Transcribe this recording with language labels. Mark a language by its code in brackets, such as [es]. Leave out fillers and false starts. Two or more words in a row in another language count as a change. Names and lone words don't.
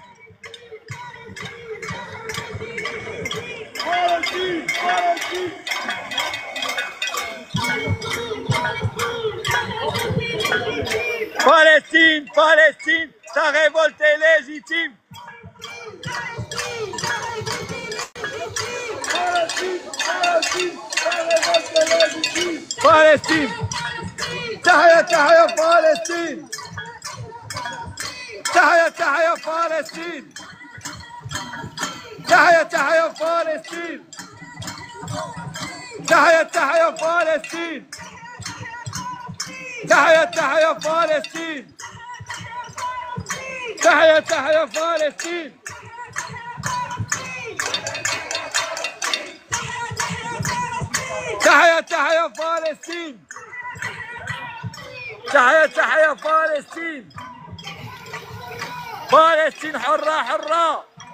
[fr] Palestine, Palestine, sa révolte est légitime. Palestine, [ar] تحيا، تحيا، فلسطين. تحيا، تحيا، فلسطين. تحيا، تحيا، فلسطين. تحيا، تحيا، فلسطين. تحيا، تحيا، فلسطين. تحيا، تحيا، فلسطين. تحيا تحيا فلسطين تحيا تحيا فلسطين فلسطين حرة حرة